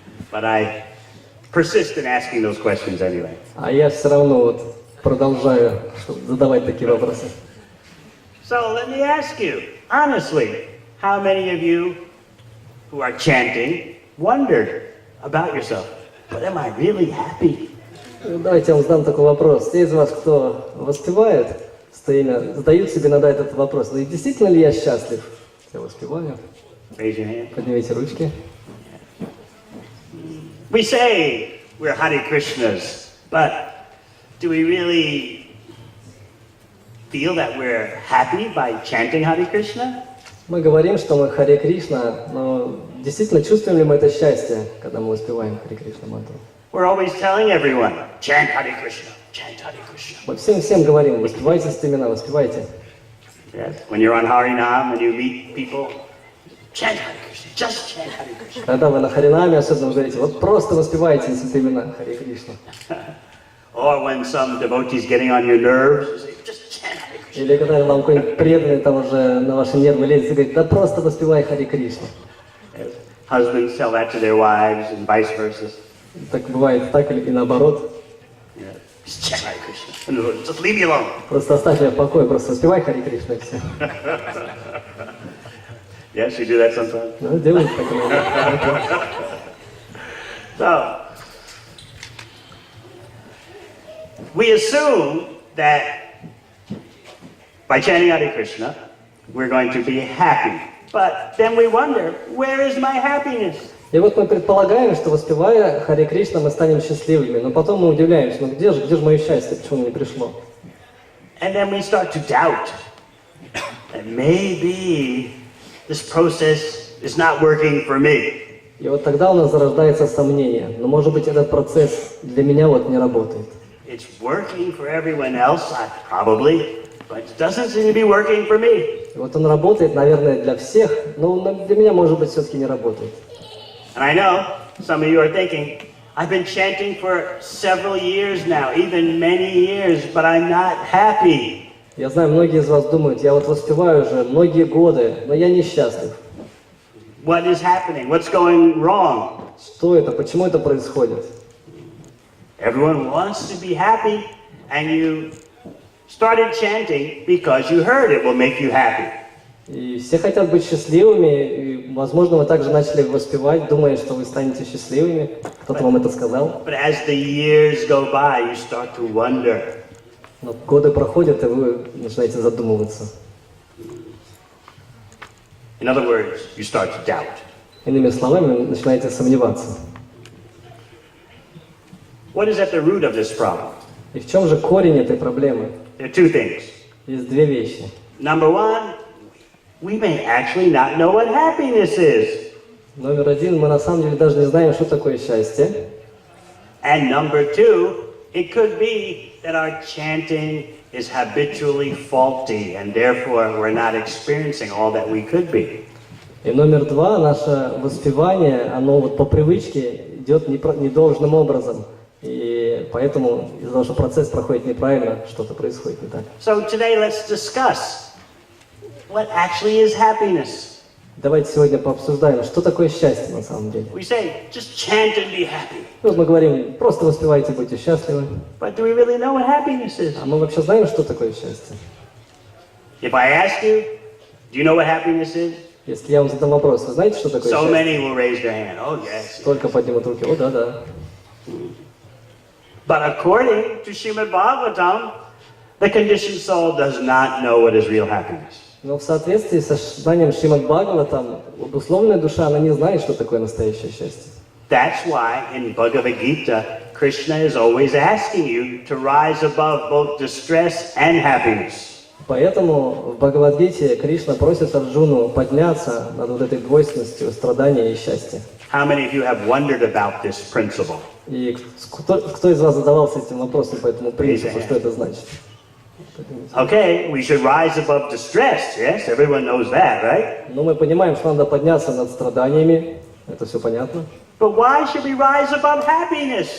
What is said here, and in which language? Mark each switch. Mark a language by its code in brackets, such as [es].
[en] But I persist in asking those questions anyway. [ru] А я все равно вот продолжаю задавать такие вопросы. [en] So let me ask you, honestly, how many of you who are chanting wondered about yourself? But am I really happy? [ru] Давайте я вам задам такой вопрос. Те из вас, кто воспевает, задают себе иногда этот вопрос. Ну и действительно ли я счастлив? Я воспеваю. [en] Raise your hand. [ru] Поднимите ручки. [en] We say we're Hare Krishnas, but do we really feel that we're happy by chanting Hare Krishna? [ru] Мы говорим, что мы Харе Кришна, но действительно чувствуем ли мы это счастье, когда мы воспеваем Харе Кришна мантру? [en] We're always telling everyone, chant Hare Krishna, chant Hare Krishna. [ru] Мы всем говорим, воспевайте стремена, воспевайте. [en] Yes. When you're on Harinam and you meet people, chant Hare Krishna, just chant Hare Krishna. [ru] Когда вы на Харинаме, особенно говорите, вот просто воспевайте стремена Харе Кришна. [en] Or when some devotee's getting on your nerves, you say, just chant Hare Krishna. [ru] Или когда вам какой-нибудь преданный там уже на ваши нервы лезет и говорит, да просто воспевай Харе Кришна. [en] Yes. Husbands tell that to their wives and vice versa. [ru] Так бывает так и наоборот. [en] Yeah. Just chant Hare Krishna. Just leave me alone. [ru] Просто оставь меня в покое, просто воспевай Харе Кришна и все. [en] Yes, you do that sometimes. [ru] Ну, делайте так иногда. [en] So, we assume that by chanting Hare Krishna, we're going to be happy. But then we wonder, where is my happiness? [ru] И вот мы предполагаем, что воспевая Харе Кришна, мы станем счастливыми. Но потом мы удивляемся, ну где же мое счастье, почему оно не пришло? [en] And then we start to doubt that maybe this process is not working for me. [ru] И вот тогда у нас зарождается сомнение. Но может быть этот процесс для меня вот не работает. [en] It's working for everyone else, probably, but it doesn't seem to be working for me. [ru] И вот он работает, наверное, для всех, но для меня, может быть, все-таки не работает. [en] And I know some of you are thinking, I've been chanting for several years now, even many years, but I'm not happy. [ru] Я знаю, многие из вас думают, я вот воспеваю уже многие годы, но я несчастлив. [en] What is happening? What's going wrong? [ru] Что это? Почему это происходит? [en] Everyone wants to be happy, and you started chanting because you heard it will make you happy. [ru] И все хотят быть счастливыми, и, возможно, вы также начали воспевать, думая, что вы станете счастливыми. Кто-то вам это сказал. [en] But as the years go by, you start to wonder. [ru] Но годы проходят, и вы начинаете задумываться. [en] In other words, you start to doubt. [ru] Иными словами, вы начинаете сомневаться. [en] What is at the root of this problem? [ru] И в чем же корень этой проблемы? [en] There are two things. [ru] Есть две вещи. [en] Number one, we may actually not know what happiness is. [ru] Номер один, мы на самом деле даже не знаем, что такое счастье. [en] And number two, it could be that our chanting is habitually faulty, and therefore we're not experiencing all that we could be. [ru] И номер два, наше воспевание, оно вот по привычке идет недолжным образом. И поэтому из-за того, что процесс проходит неправильно, что-то происходит не так. [en] So today let's discuss what actually is happiness. [ru] Давайте сегодня пообсуждаем, что такое счастье на самом деле. [en] We say, just chant and be happy. [ru] Вот мы говорим, просто воспевайте, будьте счастливы. [en] But do we really know what happiness is? [ru] А мы вообще знаем, что такое счастье? [en] If I ask you, do you know what happiness is? [ru] Если я вам задам вопрос, вы знаете, что такое [en] So [ru] счастье? [en] many will raise their hand. Oh, yes. [ru] Только поднимут руки. О, да. [en] But according to Srimad Bhagavatam, the conditioned soul does not know what is real happiness. [ru] Но в соответствии со знанием Шримад Бхагаватам, обусловленная душа, она не знает, что такое настоящее счастье. [en] That's why in Bhagavad Gita, Krishna is always asking you to rise above both distress and happiness. [ru] Поэтому в Бхагавадгите Кришна просит Арджуну подняться над вот этой двойственностью страдания и счастья. [en] How many of you have wondered about this principle? [ru] И кто из вас задавался этим вопросом по этому принципу, что это значит? [en] Okay, we should rise above distress. Yes, everyone knows that, right? [ru] Ну, мы понимаем, что надо подняться над страданиями, это все понятно. [en] But why should we rise above happiness?